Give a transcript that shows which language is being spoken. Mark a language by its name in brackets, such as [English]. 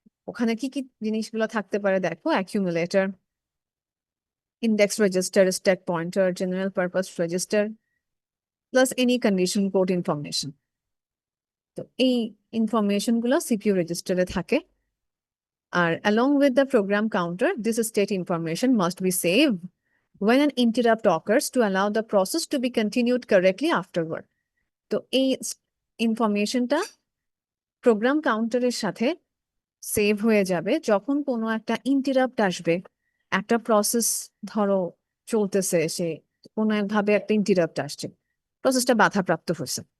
[Bangla] ওখানে কি কি জিনিসগুলো থাকতে পারে দেখো, accumulator, index register, stack pointer, general purpose register, plus any condition code information. তো এই ইনফরমেশন গুলো সিপিইউ রেজিস্টারে থাকে। [English] আর along with the program counter, this state information must be saved when an interrupt occurs to allow the process to be continued correctly afterward. [Bangla] তো এই ইনফরমেশনটা programme কাউন্টারের সাথে সেভ হয়ে যাবে যখন কোনো একটা ইন্টারাপ্ট আসবে। একটা প্রসেস ধরো চলতেছে, সে কোনো একভাবে একটা ইন্টারাপ্ট আসছে, প্রসেসটা বাধাপ্রাপ্ত হয়েছে।